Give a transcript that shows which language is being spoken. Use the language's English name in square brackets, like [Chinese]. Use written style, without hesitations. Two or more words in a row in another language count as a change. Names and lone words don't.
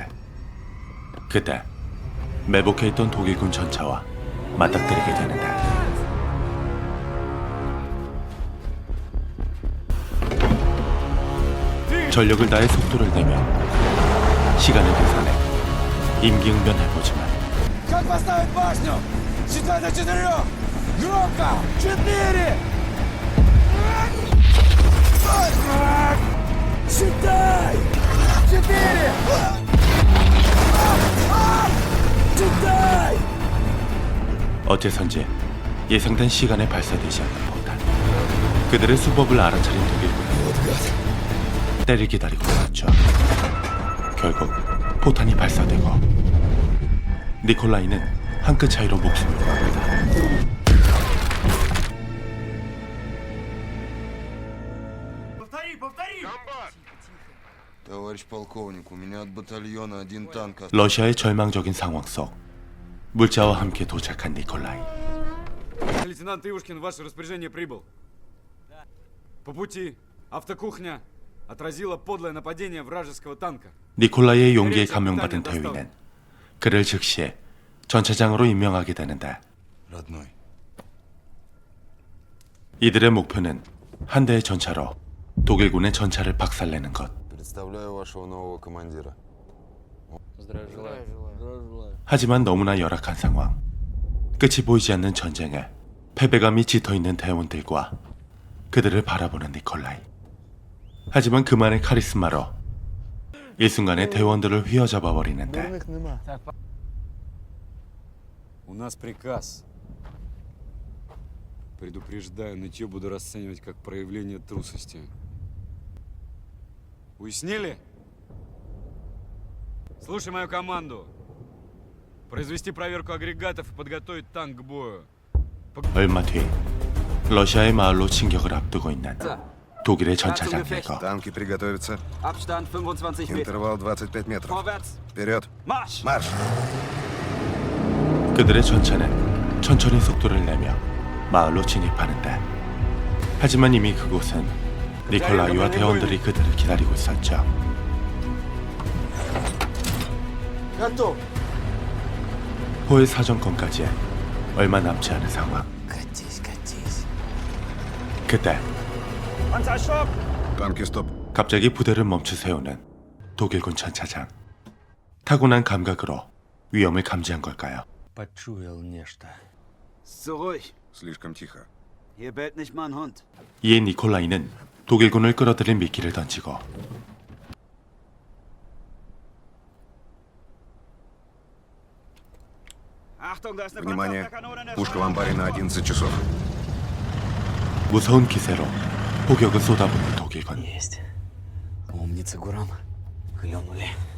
[Korean] 그때 매복해 있던 독일군 전차와 맞닥뜨리게 되는데 전력을 다해 속도를 내며 시간을 계산해 임기응변해보지만 [Russian] Как поставить башню? Считай до 4! Громко! 4! Считай! 4! считай! [Korean] 어째선지 예상된 시간에 발사되지 않는 폭탄. 그들의 수법을 알아차린 독일군은 때를 기다리고 있었죠. 결국 포탄이 발사되고 니콜라이는 한 끗 차이로 목숨을 구합니다. [Russian] Товарищ полковник, у меня от батальона один танк. [Korean] 러시아의 절망적인 상황 속 물자와 함께 도착한 니콜라이. [Russian] Лейтенант Ивушкин, в ваше распоряжение прибыл. По пути автокухня отразила подлое нападение вражеского танка. [Korean] 니콜라이의 용기에 감명받은 대위는 그를 즉시 전차장으로 임명하게 되는데 [Russian] Родной. [Korean] 이들의 목표는 한 대의 전차로 독일군의 전차를 박살내는 것. [Russian] Представляю вашего нового командира. [Korean] 하지만 너무나 열악한 상황. 끝이 보이지 않는 전쟁에 패배감이 짙어있는 대원들과 그들을 바라보는 니콜라이. 하지만 그만의 카리스마로 일순간에 대원들을 휘어잡아 버리는데 [Russian] У нас приказ. Предупреждаю, нытье буду расценивать как проявление трусости. Уяснили? Слушай мою команду. Произвести проверку агрегатов и подготовить танк к бою. [Korean] 얼마 뒤 러시아의 마을로 진격을 앞두고 있는 독일의 전차장 대거. [Russian] Танки приготовиться. [German] Abstand 25 Meter. [Russian] Интервал 25 метров. [German] Vorwärts. [Russian] Вперед. [German] Marsch! [Russian] Марш! [Korean] 그들의 전차는 천천히 속도를 내며 마을로 진입하는데 하지만 이미 그곳은 니콜라이와 대원들이 그들을 기다리고 있었죠. [Russian] Готов! [Korean] 포의 사정권까지 얼마 남지 않은 상황. [Russian] Катись, катись. [Korean] 그때 [Russian] Танки стоп. [Korean] 갑자기 부대를 멈추 세우는 독일군 전차장. 타고난 감각으로 위험을 감지한 걸까요? [Russian] Почуял нечто. [German] Зurück! [Russian] Слишком тихо. [German] Hier bellt nicht mal ein Hund. [Korean] 이에 니콜라이는 독일군을 끌어들일 미끼를 던지고 [German] Achtung, da ist eine [Russian] Внимание. [German] Panzerkanone. [Russian] Пушка в амбаре на 11 часов. [Korean] 무서운 기세로 포격을 쏟아붓는 독일군. [Russian] Есть. Умница, Гурам. Клюнули.